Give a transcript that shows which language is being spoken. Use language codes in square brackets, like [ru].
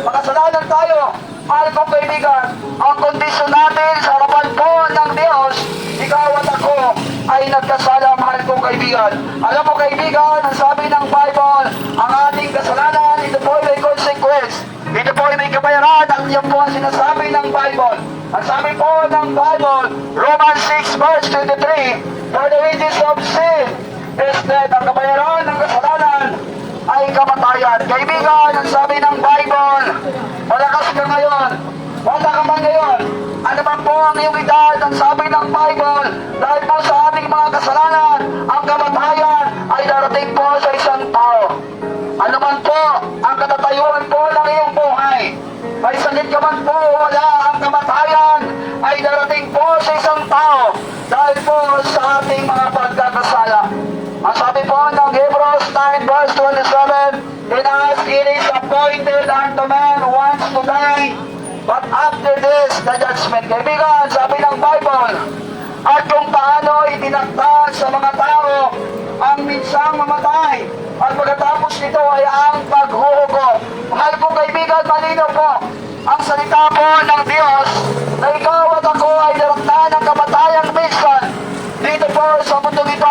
[tl] Makasalanan tayo, mahal kong kaibigan, ang kondisyon natin sa harapan po ng Diyos, ikaw at ako ay nagkasala, mahal kong kaibigan. Alam mo kaibigan, ang sabi ng Bible, ang ating kasalanan, ito po ay may consequence. Ito po ay may kabayaran at yan po ang sinasabi ng Bible. Ang sabi po ng Bible, [en] Romans 6 verse 23, for the wages of sin is death. [tl] Ang kabayaran ng kasalanan ay kamatayan. Kaibigan, ang sabi ng Bible, malakas ka ngayon, wala ka man ngayon, ano man po ang iyong edad, ang sabi ng Bible, dahil po sa ating mga kasalanan, ang kamatayan ay darating po sa isang tao. Ano man po ang katatayuan po ng iyong buhay, may sakit ka man po, wala, ang kamatayan ay darating po sa isang tao dahil po sa ating mga pagkakasala. Ang sabi po ng [en] Hebrews 9 verse 27, in us it is appointed unto man once to die, but after this, the judgment. [tl] Kaibigan, sabi ng Bible, at kung paano itinakda sa mga tao ang minsang mamatay, at pagkatapos nito ay ang paghuhukom. Mahal kong kaibigan, malinaw po ang salita po ng Diyos na ikaw at ako ay darakna ng kamatayang minsan dito po sa mundo ito.